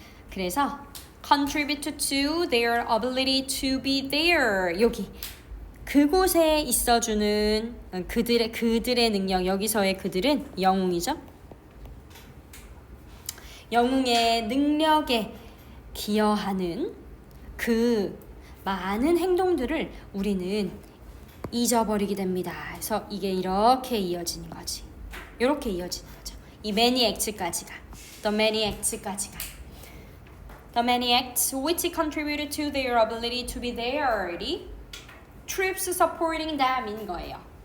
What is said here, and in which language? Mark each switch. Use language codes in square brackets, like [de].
[ko] 그래서 [en] contribute to their ability to be there. [ko] 여기. 그곳에 있어주는 그들의 능력 여기서의 그들은 영웅이죠. 영웅의 능력에 기여하는 그 많은 행동들을 우리는 잊어버리게 됩니다. 그래서 이게 이렇게 이어지는 거지. 이렇게 이어지는 거죠. [en] 이 many acts까지가 the many acts까지가 the many acts which contributed to their ability to be there. troops supporting them [ko] 인 거예요.